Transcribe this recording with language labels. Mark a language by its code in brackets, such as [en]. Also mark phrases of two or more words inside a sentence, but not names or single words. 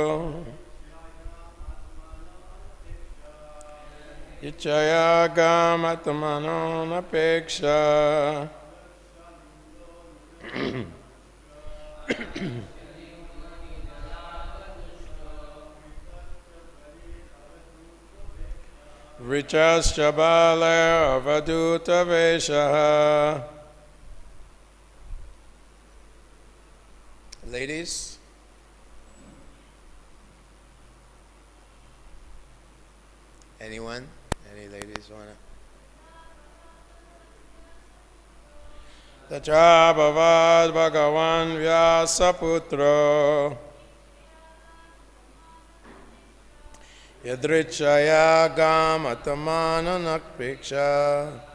[sa] यदृच्छया अटमानो नपेक्षः वृतश् बालैर् अवधूत-वेषः. [en] Ladies, anyone? Any ladies wanna? [sa] तत्राभवद् भगवान् व्यास-पुत्रो यदृच्छया अटमानो नपेक्षः